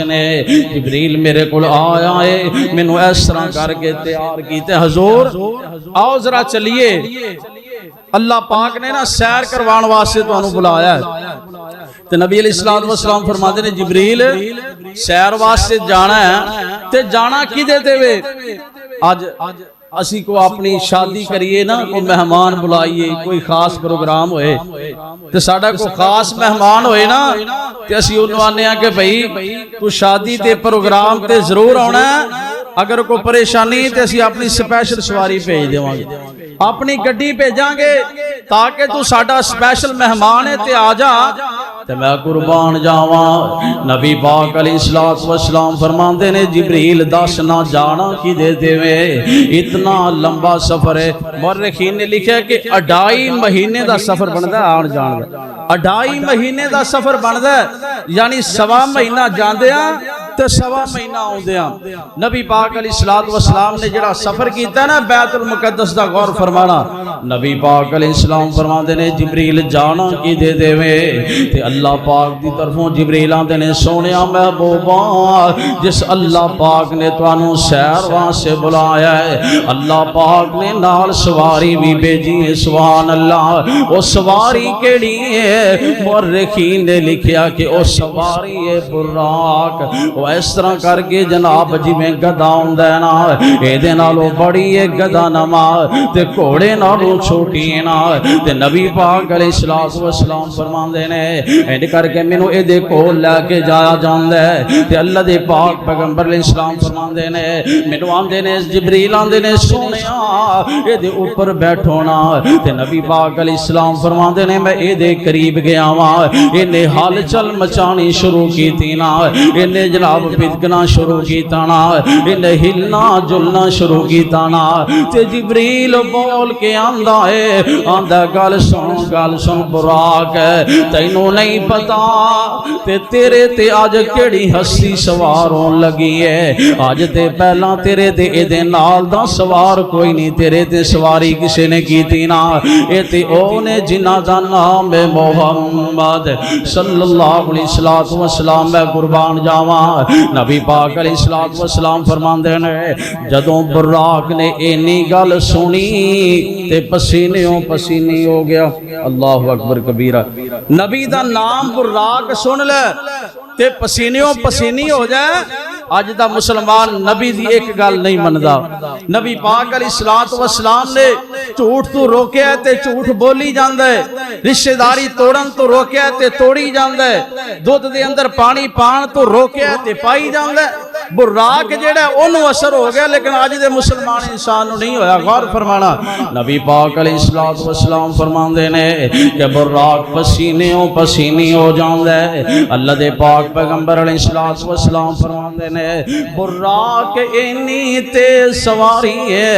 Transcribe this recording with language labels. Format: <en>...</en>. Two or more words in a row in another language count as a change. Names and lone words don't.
<pa>نے جبریل میرے کول آیا ہے مینوں اس طرح کر کے تیار کیتے حضور آؤ ذرا چلیے اللہ پاک نے نا سیر کروان واسطے تانوں بلایا ہے تے نبی</pa> <ar>علیہ الصلوۃ والسلام</ar> <pa>فرماتے نے جبریل سیر واسطے جانا ہے تے جانا کدے تے وے اج اسی کو اپنی شادی کریے نا، کوئی مہمان بلائیے، کوئی خاص پروگرام ہوئے تے ساڈا کوئی خاص مہمان ہوئے نا تے اسی انہوں آنے ہیں کہ بھئی تو شادی تے پروگرام تے ضرور آنا ہے، اگر کوئی پریشانی تے اسی اپنی سپیشل سواری بھیج دیواں گے، اپنی گڈی بھیجاں گے تاکہ تو ساڈا سپیشل مہمان ہے تے آ جا تے میں قربان جاواں۔ نبی پاک</pa> <ar>علیہ الصلوۃ والسلام</ar> <pa>فرماندے نے جبریل دس نہ جانا کی دے دیویں، اتنا لمبا سفر ہے۔ مورخین نے لکھا کہ 2.5 مہینے دا سفر بندا ہے آن جان دا، 2.5 مہینے دا سفر بندا ہے، یعنی 1.25 مہینہ جاندیاں تے 1.25 مہینہ آوندیاں۔ نبی پاک</pa> <ar>علیہ الصلوۃ والسلام</ar> <pa>نے جڑا سفر کیتا ہے نا بیت المقدس دا، غور فرمانا، نبی پاک</pa> <ar>علیہ السلام</ar> <pa>فرماندے نے جبریل جانا کی دے دیویں تے اللہ پاک دی طرفوں جبریل آندے نے سونیا محبوباں جس اللہ پاک نے توانوں سیر واسطے بلایا ہے، اللہ پاک نے نال سواری بھی بھیجی ہے،</pa> <ar>سبحان اللہ۔</ar> <pa>وہ سواری کیڑی ہے؟ مورخین نے لکھیا کہ وہ سواری ہے براق۔ وہ اس طرح کر کے جناب جی میں گدا ہوندا ہے نا، اے دے نالوں بڑی ہے گدا نما تے گھوڑے نالوں چھوٹی ہے نا، تے نبی پاک</pa> <ar>علیہ الصلوۃ والسلام</ar> <pa>فرماندے نے اینڈ کر کے مینوں اے دے کول لے کے جایا جاندا ہے تے اللہ دے پاک پیغمبر</pa> <ar>علیہ السلام</ar> <pa>فرماندے نے مینوں آندے نے جبریل آندے نے سونیا اے دے اوپر بیٹھو نا، تے نبی پاک</pa> <ar>علیہ السلام</ar> <pa>فرماندے نے میں اے دے قریب گیا وا، اینے ہل چل مچانی شروع کیتی نا، اینے جناب پھدکنا شروع کیتا نا، اینے ہلنا جلنا شروع کیتا نا، تے جبریل بول کے آندا ہے، آندا گل سن براق تینوں نہیں پتا تے تیرے تے آج کیڑی ہستی سوار ہون لگی ہے، آج تے پہلا تیرے تے اے دے نال دا سوار کوئی نہیں، تیرے تے سواری کسے نے کیتی نا، اے تے او نے جنہ دا نام ہے محمد</pa> <ar>صلی اللہ علیہ وسلم۔</ar> <pa>میں قربان جاواں، نبی پاک</pa> <ar>علیہ الصلوۃ والسلام</ar> <pa>فرماندے نے جدوں براق نے اینی گل سنی تے پسینیوں پسینی ہو گیا،</pa> <ar>اللہ اکبر کبیرہ۔</ar> <pa>نبی دا نام براق سن لے تے پسینیوں پسینی ہو جائے۔ اج دا مسلمان نبی دی ایک گل نہیں مندا، نبی پاک</pa> <ar>علیہ الصلوۃ والسلام</ar> <pa>نے جھوٹ تو روکیا تے جھوٹ بولی جاندا ہے، رشتہ داری توڑن تو روکیا تے توڑی جاندا ہے، دودھ دے اندر پانی پان تو روکیا تے پائی جاندا ہے۔ براق جڑا اونوں اثر ہو گیا لیکن اج دے مسلمان انسان نوں نہیں ہویا۔ غور فرمانا، نبی پاک</pa> <ar>علیہ الصلوۃ والسلام</ar> <pa>فرماندے نے کہ براق پسینیوں پسینی ہو جاندا ہے۔ اللہ دے پاک پیغمبر</pa> <ar>علیہ الصلوۃ والسلام</ar> <pa>فرماندے نے براق اینی تیز سواری ہے۔</pa>